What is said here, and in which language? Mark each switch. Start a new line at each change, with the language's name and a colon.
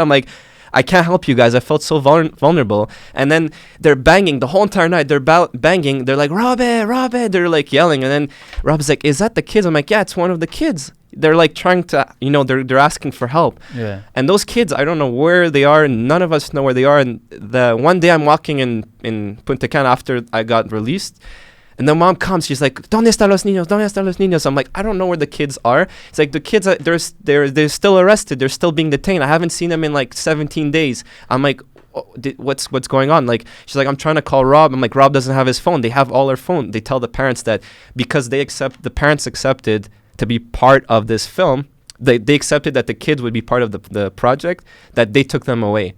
English: I'm like, I can't help you guys. I felt so vulnerable. And then they're banging the whole entire night. They're banging. They're like, Robe. They're yelling. And then Rob's like, is that the kids? I'm like, yeah, it's one of the kids. They're trying to, they're asking for help. Yeah. And those kids, I don't know where they are. And none of us know where they are. And the one day I'm walking in Punta Cana after I got released. And the mom comes, she's like,
Spanish: ¿Dónde están los niños?
English: ¿Dónde están los niños? I'm like, I don't know where the kids are. It's like the kids, they're still arrested. They're still being detained. I haven't seen them in 17 days. I'm like, what's going on? She's like, I'm trying to call Rob. I'm like, Rob doesn't have his phone. They have all their phone. They tell the parents that because the parents accepted to be part of this film, they accepted that the kids would be part of the project, that they took them away.